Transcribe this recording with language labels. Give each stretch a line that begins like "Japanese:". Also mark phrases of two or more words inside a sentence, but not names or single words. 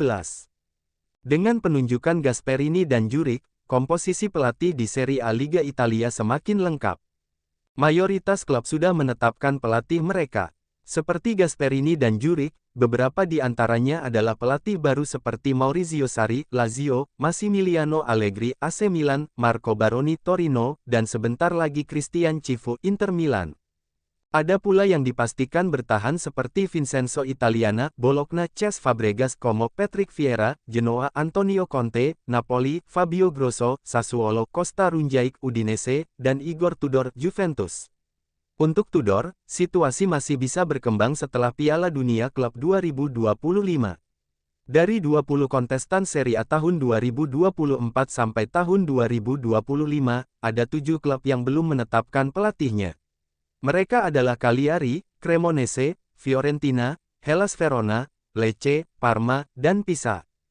Indonesian: Dengan penunjukan Gasperini dan Juric, komposisi pelatih di Serie A Liga Italia semakin lengkap. Mayoritas klub sudah menetapkan pelatih mereka. Seperti Gasperini dan Juric, beberapa di antaranya adalah pelatih baru seperti Maurizio Sarri, Lazio, Massimiliano Allegri, AC Milan, Marco Baroni, Torino, dan sebentar lagi Christian Cifu, Inter Milan. Ada pula yang dipastikan bertahan seperti Vincenzo Italiana, Bologna, Cesc Fabregas, Como, Patrick Vieira, Genoa, Antonio Conte, Napoli, Fabio Grosso, Sassuolo, Costa Runjaic, Udinese, dan Igor Tudor, Juventus. Untuk Tudor, situasi masih bisa berkembang setelah Piala Dunia Klub 2025. Dari 20 kontestan Serie A tahun 2024 sampai tahun 2025, ada 7 klub yang belum menetapkan pelatihnya. Mereka adalah Cagliari, Cremonese, Fiorentina, Hellas Verona, Lecce, Parma, dan Pisa.